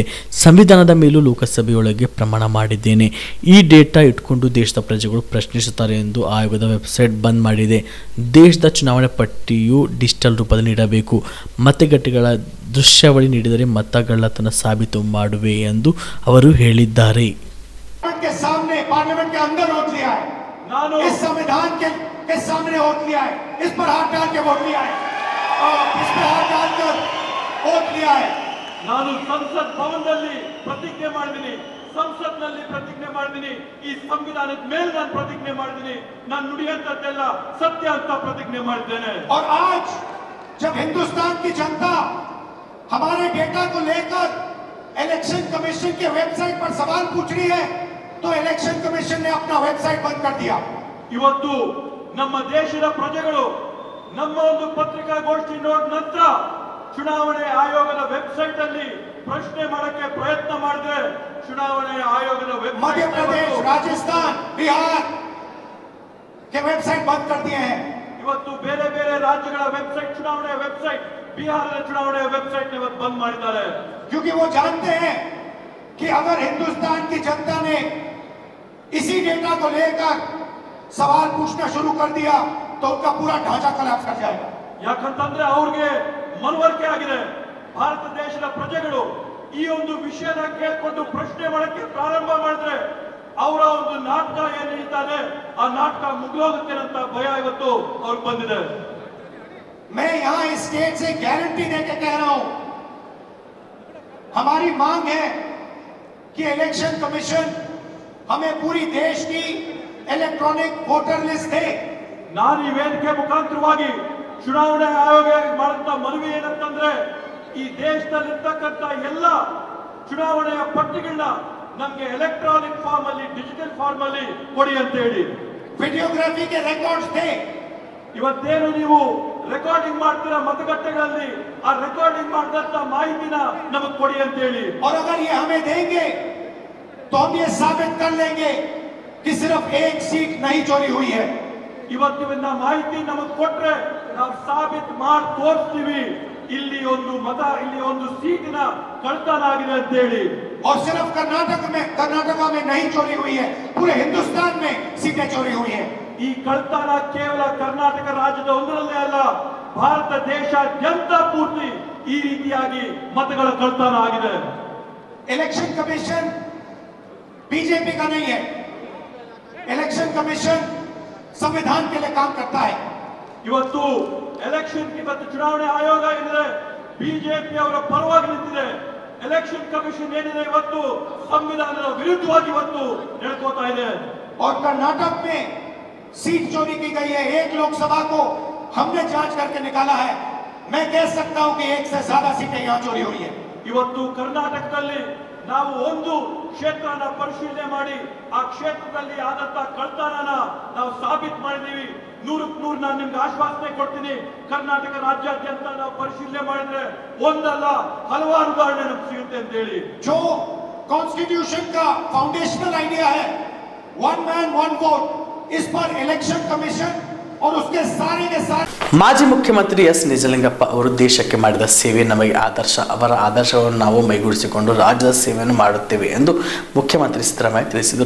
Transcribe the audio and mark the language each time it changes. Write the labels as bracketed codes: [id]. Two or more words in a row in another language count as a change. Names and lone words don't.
[kn] ಸಂವಿಧಾನದ ಮೇಲೂ ಲೋಕಸಭೆಯೊಳಗೆ ಪ್ರಮಾಣ ಮಾಡಿದ್ದೇನೆ. ಈ ಡೇಟಾ ಇಟ್ಕೊಂಡು ದೇಶದ ಪ್ರಜೆಗಳು ಪ್ರಶ್ನಿಸುತ್ತಾರೆ ಎಂದು ಆಯೋಗದ ವೆಬ್ಸೈಟ್ ಬಂದ್ ಮಾಡಿದೆ. ದೇಶದ ಚುನಾವಣೆ ಪಟ್ಟಿಯು ಡಿಜಿಟಲ್ ರೂಪದಲ್ಲಿ ನೀಡಬೇಕು. ಮತಗಟ್ಟೆಗಳ ದೃಶ್ಯಾವಳಿ ನೀಡಿದರೆ ಮತಗಳ್ಳತನ ಸಾಬೀತು ಮಾಡುವೆ ಎಂದು ಅವರು ಹೇಳಿದ್ದಾರೆ. [hi] पार्लियामेंट के अंदर वोट लिया है, इस संविधान के सामने वोट लिया है, इस पर हाथ डाल के वोट लिया है और इस पर हाथ डालकर वोट लिया है. [kn] ನಾನು ಸಂಸತ್ ಭವನದಲ್ಲಿ ಪ್ರತಿಜ್ಞೆ ಮಾಡಿದ್ದೀನಿ, ಸಂಸತ್ನಲ್ಲಿ ಪ್ರತಿಜ್ಞೆ ಮಾಡಿದ್ದೀನಿ, ಈ ಸಂವಿಧಾನದ ಮೇಲೆ ನಾನು ಪ್ರತಿಜ್ಞೆ ಮಾಡಿದ್ದೀನಿ, ನಾನು ನುಡಿಯಂತದ್ದೆಲ್ಲ ಸತ್ಯ ಅಂತ ಪ್ರತಿಜ್ಞೆ ಮಾಡಿದ್ದೇನೆ. [hi] और आज जब हिंदुस्तान की जनता हमारे डेटा को लेकर [en] election commission [hi] के वेबसाइट पर सवाल पूछ रही है तो [en] election commission [hi] ने अपना वेबसाइट बंद कर दिया. [kn] ಇವತ್ತು ನಮ್ಮ ದೇಶದ ಪ್ರಜೆಗಳು ನಮ್ಮ ಒಂದು ಪತ್ರಿಕಾಗೋಷ್ಠಿ ನೋಡಿದ ನಂತರ ಚುನಾವಣೆ ಆಯೋಗದ ವೆಬ್ಸೈಟ್ ಅಲ್ಲಿ ಪ್ರಶ್ನೆ ಮಾಡಕ್ಕೆ ಪ್ರಯತ್ನ ಮಾಡಿದ್ರೆ ಚುನಾವಣೆ ಆಯೋಗದ ವೆಬ್ಸೈಟ್ [hi] मध्य प्रदेश, राजस्थान, बिहार के वेबसाइट बंद कर दिए हैं. [kn] ಇವತ್ತು ಬೇರೆ ಬೇರೆ ರಾಜ್ಯಗಳ ವೆಬ್ಸೈಟ್, ಚುನಾವಣೆ ವೆಬ್ಸೈಟ್, ಬಿಹಾರದ ಚುನಾವಣೆ ವೆಬ್ಸೈಟ್ ಇವತ್ತು ಬಂದ್ ಮಾಡಿದ್ದಾರೆ. [hi] क्योंकि वो जानते हैं कि अगर हिंदुस्तान की जनता ने इसी डेटा को लेकर सवाल पूछना शुरू कर दिया तो उनका पूरा ढांचा कोलैप्स कर जाएगा. [kn] ಯಾಕಂತಂದ್ರೆ ಅವ್ರಿಗೆ ಮನವರಿಕೆ ಆಗಿದೆ, ಭಾರತ ದೇಶದ ಪ್ರಜೆಗಳು ಈ ಒಂದು ವಿಷಯನ ಕೇಳ್ಕೊಂಡು ಪ್ರಶ್ನೆ ಮಾಡಕ್ಕೆ ಪ್ರಾರಂಭ ಮಾಡಿದ್ರೆ ಅವರ ಒಂದು ನಾಟಕ ಏನ್ ನಡೀತಾನೆ ಆ ನಾಟಕ ಮುಗಿದೋಗುತ್ತೆ ಅಂತ ಭಯ ಇವತ್ತು ಅವ್ರಿಗೆ ಬಂದಿದೆ. [hi] मैं यहाँ इस स्टेट से गारंटी देके कह रहा हूं, हमारी मांग है कि [en] election commission [hi] हमें पूरी देश की [en] electronic voter list [hi] दे. [kn] ನಾನು ಈ ವೇದಿಕೆ ಮುಖಾಂತರವಾಗಿ ಚುನಾವಣಾ ಆಯೋಗ ಮಾಡುವಂತ ಮನವಿ ಏನಂತಂದ್ರೆ ಈ ದೇಶದಲ್ಲಿರ್ತಕ್ಕಂಥ ಎಲ್ಲ ಚುನಾವಣೆಯ ಪಟ್ಟಿಗಳನ್ನ ನಮ್ಗೆ [en] electronic form [kn] ಅಲ್ಲಿ, [en] digital form [kn] ಅಲ್ಲಿ ಕೊಡಿ ಅಂತ ಹೇಳಿ. [hi] वीडियोग्राफी के रिकॉर्ड्स दे. [kn] ಇವತ್ತೇನು ನೀವು ರೆಕಾರ್ಡಿಂಗ್ ಮಾಡ್ತೀರಾ ಮತಗಟ್ಟೆಗಳಲ್ಲಿ, ಆ ರೆಕಾರ್ಡಿಂಗ್ ಮಾಡಿದಂತ ಮಾಹಿತಿನ ನಮಗೆ ಕೊಡಿ ಅಂತ ಹೇಳಿ. [hi] और अगर ये हमें देंगे तो हम ये साबित कर लेंगे कि सिर्फ एक सीट नहीं चोरी हुई है. [kn] ಇವತ್ತಿನ ಮಾಹಿತಿ ನಮಗೆ ಕೊಟ್ರೆ ನಾವು ಸಾಬೀತು ಮಾಡಿ ತೋರಿಸ್ತೀವಿ ಇಲ್ಲಿ ಒಂದು ಮತ, ಇಲ್ಲಿ ಒಂದು ಸೀಟಿನ ಕಳ್ತನ ಆಗಿದೆ ಅಂತ ಹೇಳಿ. [hi] और सिर्फ कर्नाटक में नहीं चोरी हुई है, पूरे हिंदुस्तान में सीटें चोरी हुई है. [kn] ಈ ಕಳ್ತನ ಕೇವಲ ಕರ್ನಾಟಕ ರಾಜ್ಯದ ಒಂದರಲ್ಲೇ ಅಲ್ಲ, ಭಾರತ ದೇಶಾದ್ಯಂತ ಪೂರ್ತಿ ಈ ರೀತಿಯಾಗಿ ಮತಗಳ ಕಳ್ತನ ಆಗಿದೆ. [en] election commission [hi] बीजेपी का नहीं है. [en] election commission [hi] संविधान के लिए काम करता है. [kn] ಇವತ್ತು ಎಲೆಕ್ಷನ್, ಇವತ್ತು ಚುನಾವಣೆ ಆಯೋಗ ಏನಿದೆ ಬಿಜೆಪಿ ಅವರ ಪರವಾಗಿ ನಿಂತಿದೆ. [en] election commission [kn] ಏನಿದೆ ಇವತ್ತು ಸಂವಿಧಾನದ ವಿರುದ್ಧವಾಗಿ ಇವತ್ತು ನಡ್ಕೋತಾ ಇದೆ. [hi] और कर्नाटक में सीट चोरी की गई है. एक लोकसभा को हमने जांच करके निकाला है. मैं कह सकता हूं कि एक से ज्यादा सीटें यहां चोरी हुई है. [kn] ಇವತ್ತು ಕರ್ನಾಟಕದಲ್ಲಿ ನಾವು ಒಂದು ಕ್ಷೇತ್ರನ ಪರಿಶೀಲನೆ ಮಾಡಿ ಆ ಕ್ಷೇತ್ರದಲ್ಲಿ ಆದಂತ ಕಳ್ತನನ ನಾವು ಸಾಬೀತು ಮಾಡಿದೀವಿ. 100ಕ್ಕೆ 100 ನಾನು ನಿಮ್ಗೆ ಆಶ್ವಾಸನೆ ಕೊಡ್ತೀನಿ. ಕರ್ನಾಟಕ ರಾಜ್ಯಾದ್ಯಂತ ನಾವು ಪರಿಶೀಲನೆ ಮಾಡಿದ್ರೆ ಒಂದಲ್ಲ ಹಲವಾರು ಉದಾಹರಣೆ ನಮ್ಗೆ ಸಿಗುತ್ತೆ ಅಂತ ಹೇಳಿ. [hi] जो कॉन्स्टिट्यूशन का [en] foundational idea [hi] है, [en] one man one vote, [hi] इस पर [en] election commission [hi] और उसके सारे के सारे [kn] ಮಾಜಿ ಮುಖ್ಯಮಂತ್ರಿ ಎಸ್ ನಿಜಲಿಂಗಪ್ಪ ಅವರು ದೇಶಕ್ಕೆ ಮಾಡಿದ ಸೇವೆ ನಮಗೆ ಆದರ್ಶ. ಅವರ ಆದರ್ಶವನ್ನು ನಾವು ಮೈಗೂಡಿಸಿಕೊಂಡು ರಾಜ್ಯದ ಸೇವೆಯನ್ನು ಮಾಡುತ್ತೇವೆ ಎಂದು ಮುಖ್ಯಮಂತ್ರಿ ಸಿದ್ದರಾಮಯ್ಯ ತಿಳಿಸಿದರು.